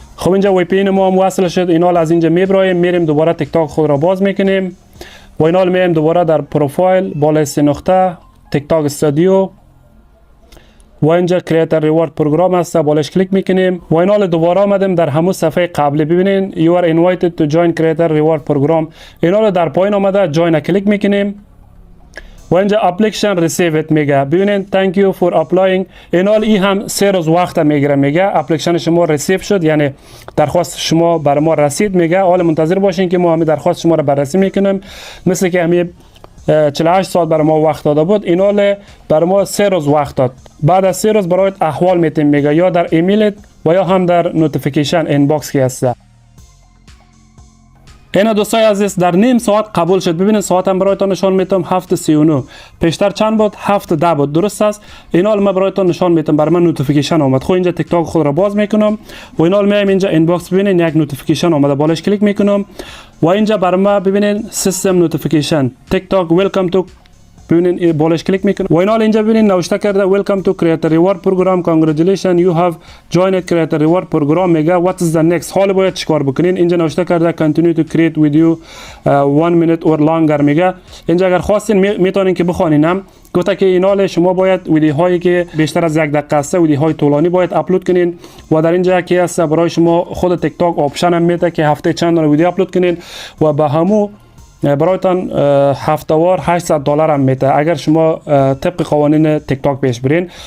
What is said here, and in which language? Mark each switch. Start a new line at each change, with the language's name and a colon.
Persian: خب اینجا وی پی ان ما هم وصل شد. اینا از اینجا میبرایم میریم دوباره تیک تاک خود را باز میکنیم و اینا میایم دوباره در پروفایل بالای سه نقطه تیک تاک استودیو و اینجا کریئتر ریوارد پروگرام است. بالاش کلیک میکنیم و اینا دوباره آمدیم در همون صفحه قبلی.
English: ببینین you are invited to join creator reward program.
Persian: اینا در پایین آمده جوین کلیک میکنیم و اینجا اپلیکیشن ریسیوت میگه.
English: ببینین thank you for applying.
Persian: این هم 3 روز وقت میگیره. میگه اپلیکیشن شما ریسیو شد یعنی درخواست شما بر ما رسید. میگه حالا منتظر باشین که ما همین درخواست شما را بررسی میکنیم. مثل که همین 48 ساعت برای ما وقت داده بود. اینال برای ما 3 روز وقت داد. بعد از 3 روز برایت احوال میتیم میگه یا در ایمیلت و یا هم در نوتیفیکیشن اینباکس که هست. اینا دوستای عزیز در نیم ساعت قبول شد. ببینید ساعتم برایتان نشان میتم 7:39. پیشتر چند بود؟ 7:10 بود. درست است؟ اینا من برایتان نشان میتم. برای من نوتیفیکیشن اومد. خب اینجا تیک تاک خود را باز میکنم و اینا میایم اینجا اینباکس ببینید یک نوتیفیکیشن اومده. بالاش کلیک میکنم و اینجا برای من ببینید سیستم نوتیفیکیشن تیک تاک ویلکم تو. ببینین بالاش کلیک میکنم و اینا اینجا ببینین نوشته کرده
English: welcome to creator reward program congratulations you have joined creator reward program میگه what is the next.
Persian: حالا باید چیکار بکنین؟ اینجا نوشته کرده
English: continue to create with you 1 minute or longer میگه.
Persian: اینجا اگر خواستین میتونین که بخوانینم. گفته که اینال شما باید ویدیو هایی که بیشتر از 1 دقیقه است ویدیو های طولانی باید اپلود کنین و در اینجا که است برای شما خود تیک تاک آپشن هم میده که هفته چند تا ویدیو اپلود کنین و به همو برایتان هفتهوار $800 هم میده اگر شما طبق قوانین تیک تاک پیش برین.